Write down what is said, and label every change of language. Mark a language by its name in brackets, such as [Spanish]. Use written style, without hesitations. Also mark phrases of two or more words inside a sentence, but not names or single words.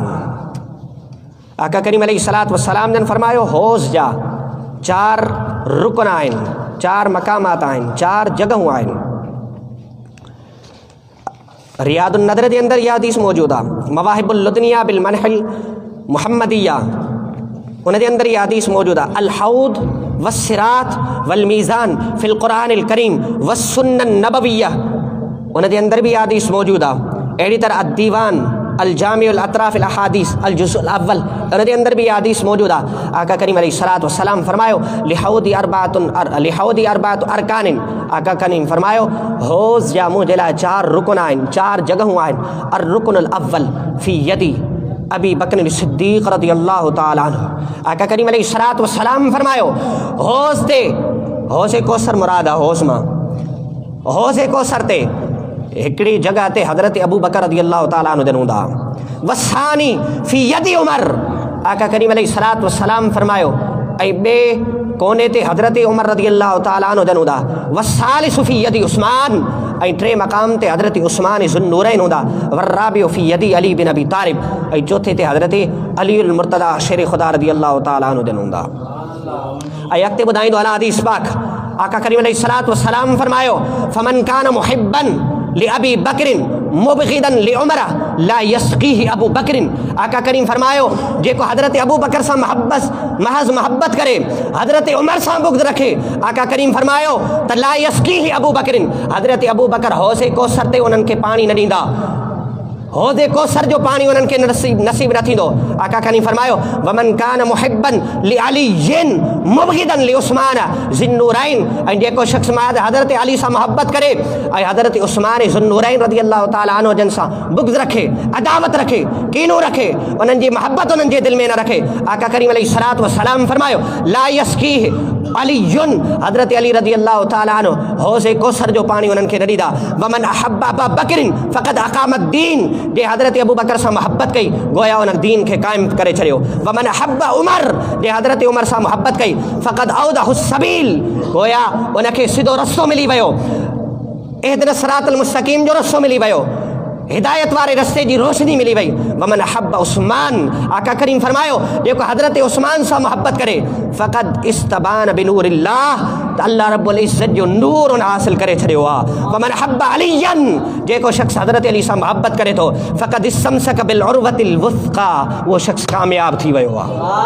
[Sindhi] आका करीम [Arabic] عليه الصلاة والسلام [Sindhi] जन फरमायो हौज़ जा 4 रुकन आहिनि, 4 मक़ामात आहिनि, 4 जॻहूं आहिनि। रियादुन नदर जे अंदरि इहा हदीस मौजूदु आहे। मवाहिबुल लुदनिया बिल मनहिल मुहम्मदिया उन जे अंदरि इहा हदीस मौजूदु आहे। अल हौद वस्सिरात वल मीज़ान फिल क़ुरानिल करीम वस्सुन्नन नबविय्या उन जे अंदरि बि इहा हदीस मौजूदु आहे। अहिड़ी तरह अद्दीवान अल जामिउल अतराफ़िल अहादीस अल जुज़ुल अव्वल उन जे अंदरि बि इहा हदीस मौजूदु आहे। आका करीम [Arabic] عليه الصلاة والسلام فرمايو لحوضي أربعة أركان. [Sindhi] आका करीम फरमायो हौज़ जा मुंहिंजे लाइ 4 रुकन आहिनि, 4 जॻहूं आहिनि। [Arabic] الركن الأول في يدي أبي بكر صديق رضي الله تعالى عنه. [Sindhi] आका करीम [Arabic] عليه الصلاة والسلام [Sindhi] फरमायो हौज़ ते हौज़े कौसर मुराद आहे। हौज़ मां हौज़े कौसर ते हिकिड़ी जॻह ते हज़रत अबू बकर [Arabic] رضي الله تعالى عنه [Sindhi] जन हूंदा। [Arabic] والثاني في يدي عمر. [Sindhi] आका करीम [Arabic] عليه الصلاة والسلام [Sindhi] फरमायो ऐं ॿिए कोने ते हज़रत उमर [Arabic] رضي الله تعالى عنه [Sindhi] जन हूंदा। [Arabic] والثالث في يدي عثمان [Sindhi] ऐं 3 मक़ाम ते हज़रत उस्मान ज़ुन्नूरैन हूंदा। [Arabic] والرابع في يدي علي بن أبي طالب [Sindhi] ऐं चौथे ते हज़रत अलीउल मुर्तज़ा शेर ख़ुदा [Arabic] رضي الله تعالى عنه [Sindhi] जन हूंदा। ऐं अॻिते ॿुधाईंदो आहे हदीस पाक। आका करीम [Arabic] عليه الصلاة والسلام فرمايو فمن كان محبا لأبي بكر مبغضا لعمر لا يسقيه أبو بكر. [Sindhi] आका करीम फरमायो जेको हज़रत अबू बकर सां महज़ मोहब्बत करे हज़रत उमर सां बुग़्ज़ रखे, आका करीम फरमायो त [Arabic] لا يسقيه أبو بكر [Sindhi] हज़रत अबू बकर हौज़े कौसर ते उन्हनि खे पाणी न ॾींदा, हौज़े कौसर जो पाणी उन्हनि खे नसीब न थींदो। आका करीम फरमायो [Arabic] ومن كان محبا لعلي مبغضا لعثمان ذي النورين. [Sindhi] ऐं जेको शख़्स हज़रत अली सां मोहब्बत करे ऐं हज़रत उस्मान ज़ुन्नूरैन [Arabic] رضي الله تعالى عنه [Sindhi] जन सां बुग़्ज़ रखे, अदावत रखे, कीनो रखे, उन्हनि जी मोहब्बत उन्हनि जे दिलि में न रखे, आका करीम [Arabic] عليه الصلاة والسلام [Sindhi] फरमायो [Arabic] لا يسقيه علي [Sindhi] हज़रत अली [Arabic] رضي الله تعالى عنه [Sindhi] हौज़े कौसर जो पाणी उन्हनि खे न ॾींदा। [Arabic] ومن أحب أبا بكر فقد أقام الدين [Sindhi] जे हज़रत अबू बकर सां मोहब्बत कई गोया उन दीन खे क़ाइमु करे छॾियो। [Arabic] ومن أحب عمر [Sindhi] जे हज़रत उमर सां मोहब्बत कई [Arabic] فقد أوضحه سبيل [Sindhi] गोया उनखे सिधो रस्तो मिली वियो, [Arabic] اهدنا الصراط المستقيم [Sindhi] जो रस्तो मिली वियो, हिदायत वारे रस्ते जी रोशनी मिली वई। [Arabic] ومن أحب عثمان [Sindhi] आका करीम फरमायो जेको हज़रत उस्मान सां मोहब्बत करे [Arabic] فقد استبان بنور الله [Sindhi] त [Arabic] الله رب العزة [Sindhi] जो नूर उन हासिल करे छॾियो आहे। [Arabic] ومن أحب عليا [Sindhi] जेको शख़्स हज़रत अली सां मोहब्बत करे थो [Arabic] فقد استمسك بالعروة الوثقى [Sindhi] उहो शख़्स कामयाब थी वियो आहे।